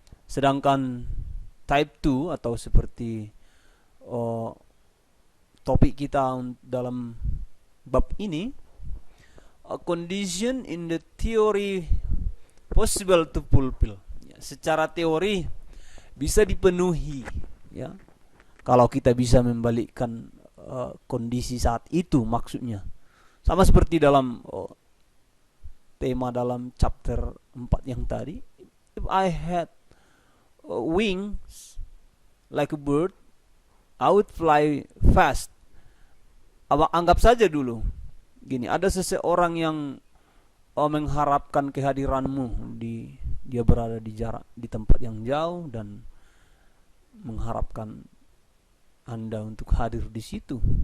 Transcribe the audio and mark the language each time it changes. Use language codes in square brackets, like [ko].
[id] Sedangkan type 2 atau seperti topik kita dalam bab ini, a condition in the theory possible to fulfill. Ya, secara teori bisa dipenuhi, ya, kalau kita bisa membalikkan kondisi saat itu, maksudnya sama seperti dalam tema dalam chapter 4 yang tadi. [en] If I had wings like a bird, I would fly fast. [id] Anggap saja dulu gini, ada seseorang yang mengharapkan kehadiranmu, dia berada di tempat yang jauh dan mengharapkan Anda untuk hadir di situ.